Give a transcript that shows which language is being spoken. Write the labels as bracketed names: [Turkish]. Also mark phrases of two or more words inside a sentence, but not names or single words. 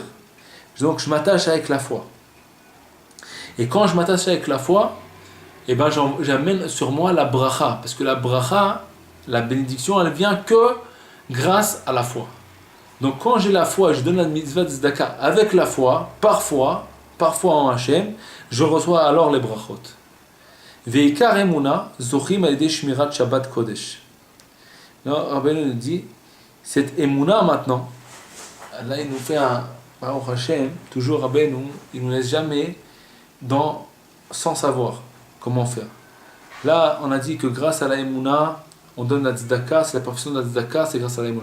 [French] Donc je m'attache avec la foi. Et quand je m'attache avec la foi, eh ben j'amène sur moi la bracha. Parce que la bracha, la bénédiction, elle vient que grâce à la foi. Donc quand j'ai la foi, je donne la mitzvah de tzedaka avec la foi, parfois en Hachem, je reçois alors les brachot. [Hebrew] ועיקר אמונה זוכים על ידי שמירת שבת קודש. [French] Rabbeinu nous dit, cette emuna maintenant, là il nous fait un [Hebrew] ברוך השם, [French] toujours Rabbeinu, il ne nous laisse jamais sans savoir comment faire. Là, on a dit que grâce à la Emouna, on donne la tzedaka, c'est la perfection de la tzedaka, c'est grâce à la Emouna.